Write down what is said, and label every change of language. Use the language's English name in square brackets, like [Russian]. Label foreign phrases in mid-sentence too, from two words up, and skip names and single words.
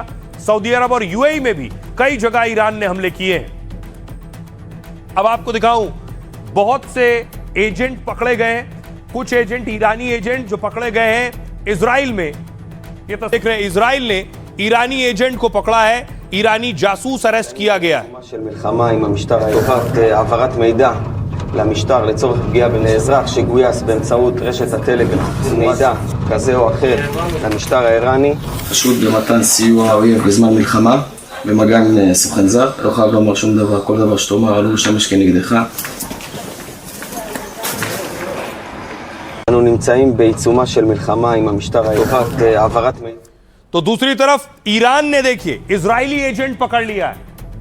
[Hindi] सऊदी अरब और यूएई में भी कई जगह ईरान ने हमले किए हैं। अब आपको दिखाऊं, बहुत से एजेंट पकड़े गए हैं। कुछ एजेंट, ईरानी एजेंट जो पकड़े गए हैं इजराइल में। ये तो देख रहे हैं, इजराइल ने ईरानी एजेंट को पकड़ा है। ईरानी जासूस अरेस्ट किया गया है। [Hebrew] העברת מידע למשטר לצורך פגיעה באזרח שגויס באמצעות רשת הטלגרם, מידע כזה או אחר למשטר האיראני. חשוד במתן סיוע אויב בזמן מלחמה, במגע עם סוכן זר. לא חייב לומר שום דבר, כל דבר שתאמר עלול לשמש כנגדך. אנו נמצאים בעיצומה של מלחמה עם המשטר האיראני. העברת מידע. [Hindi] तो दूसरी तरफ ईरान ने देखिए इजरायली एजेंट पकड़ लिया है।